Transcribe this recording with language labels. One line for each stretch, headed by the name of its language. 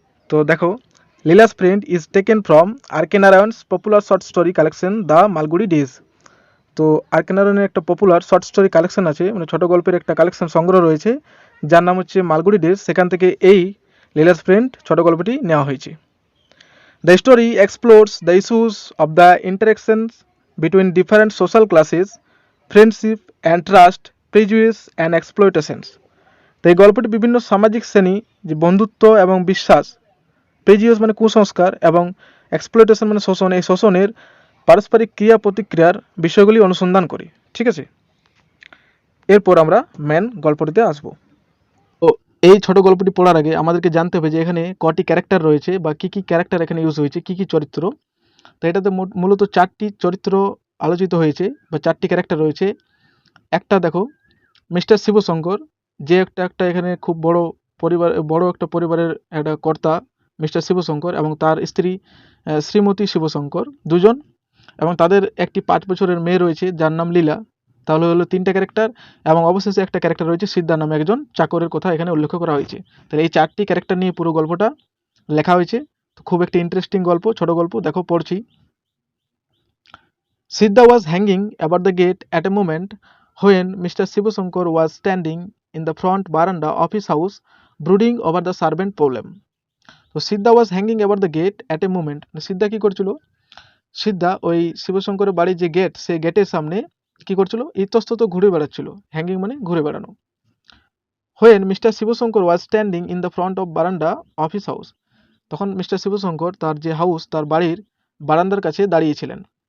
Bangla: তো দেখো,
English: Leela's friend is taken from R K Narayan's popular short story collection the Malgudi days.
Bangla: তো আরকে নারায়ণের একটা পপুলার শর্ট স্টোরি কালেকশন আছে, মানে ছোট গল্পের একটা কালেকশন সংগ্রহ রয়েছে, যার নাম হচ্ছে মালগুড়ি ডেজ। সেখান থেকে এই লীলাস ফ্রেন্ড ছোট গল্পটি নেওয়া হয়েছে।
English: The story explores the issues of the interactions between different social classes, friendship and trust, prejudice and exploitations.
Bangla: তো এই গল্পটি বিভিন্ন সামাজিক শ্রেণী, যে বন্ধুত্ব এবং বিশ্বাস, প্রেজিয়াস মানে কুসংস্কার, এবং এক্সপ্লয়টেশন মানে শোষণ, এই শোষণের পারস্পরিক ক্রিয়া প্রতিক্রিয়ার বিষয়গুলি অনুসন্ধান করে। ঠিক আছে, এরপর আমরা মেন গল্পটিতে আসব। তো এই ছোট গল্পটি পড়ার আগে আমাদেরকে জানতে হবে যে এখানে কটি ক্যারেক্টার রয়েছে, বা কী কী ক্যারেক্টার এখানে ইউজ হয়েছে, কী কী চরিত্র। তো এটাতে মূলত 4টি চরিত্র আলোচিত হয়েছে, বা 4টি ক্যারেক্টার রয়েছে। একটা দেখো, মিস্টার শিবশঙ্কর, যে একটা এখানে খুব বড় একটা পরিবারের একটা কর্তা, মিস্টার শিবশঙ্কর, এবং তার স্ত্রী শ্রীমতী শিবশঙ্কর, দুজন, এবং তাদের একটি 5 বছরের মেয়ে রয়েছে যার নাম লীলা। তাহলে হলো 3টা ক্যারেক্টার, এবং অবশেষে একটা ক্যারেক্টার রয়েছে সিদ্ধা নামে একজন চাকরের কথা এখানে উল্লেখ করা হয়েছে। তাহলে এই 4টি ক্যারেক্টার নিয়ে পুরো গল্পটা লেখা হয়েছে। তো খুব একটি ইন্টারেস্টিং গল্প, ছোট গল্প। দেখো পড়ছি।
English: Siddha was hanging about the gate at a moment when Mr. Sivashankar was standing in the front veranda of his house brooding over the servant problem.
Bangla: তো
English: Siddha was hanging about the gate at a moment,
Bangla: সিদ্ধা কী করছিল? সিদ্ধা ওই শিবশঙ্করের বাড়ির যে gate, সেই গেটের সামনে কী করছিল? ইতস্তত ঘুরে বেড়াচ্ছিল। হ্যাঙ্গিং মানে ঘুরে বেড়ানো।
English: when mister Shivashankar was standing in the front of veranda of his house,
Bangla: তখন মিস্টার শিবশঙ্কর তার যে হাউস, তার বাড়ির বারান্দার কাছে দাঁড়িয়েছিলেন।